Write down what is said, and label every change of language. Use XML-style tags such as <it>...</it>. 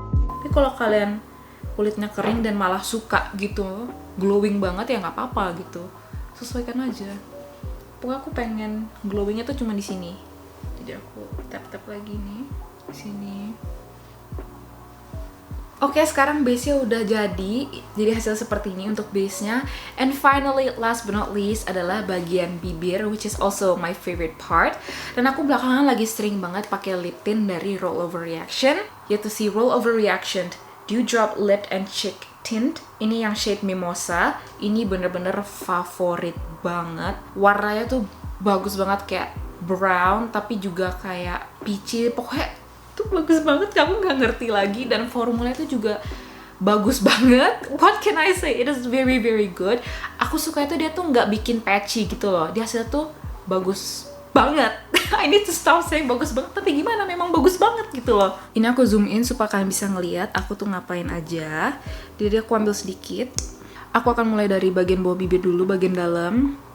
<id>Tapi kalau kalian kulitnya kering dan malah suka gitu glowing banget, ya nggak apa-apa gitu, sesuaikan aja. Pokoknya aku pengen glowingnya tuh cuma di sini, jadi aku tap-tap lagi nih di sini. Oke, sekarang base-nya udah jadi hasil seperti ini untuk base-nya.</id> <en>And finally, last but not least</en> <id>adalah bagian bibir,</id> <en>which is also my favorite part.</en> <id>Dan aku belakangan lagi sering banget pakai lip tint dari Rollover Reaction, yaitu si Rollover Reaction Dewdrop Lip and Cheek Tint. Ini yang shade Mimosa. Ini bener-bener favorit banget. Warnanya tuh bagus banget, kayak brown tapi juga kayak peachy. Pokoknya tuh bagus banget, kamu nggak ngerti lagi. Dan formulanya tuh juga bagus banget.</id> <en>What can I say? It is very very good.</en> <id>Aku suka itu dia tuh nggak bikin patchy gitu loh. Dia hasilnya tuh bagus banget.</id> <en>I need to stop saying</en> <id>bagus banget, tapi gimana, memang bagus banget gitu loh. Ini aku zoom in supaya kalian bisa ngeliat aku tuh ngapain aja. Jadi aku ambil sedikit. Aku akan mulai dari bagian bawah bibir dulu, bagian dalam.</id>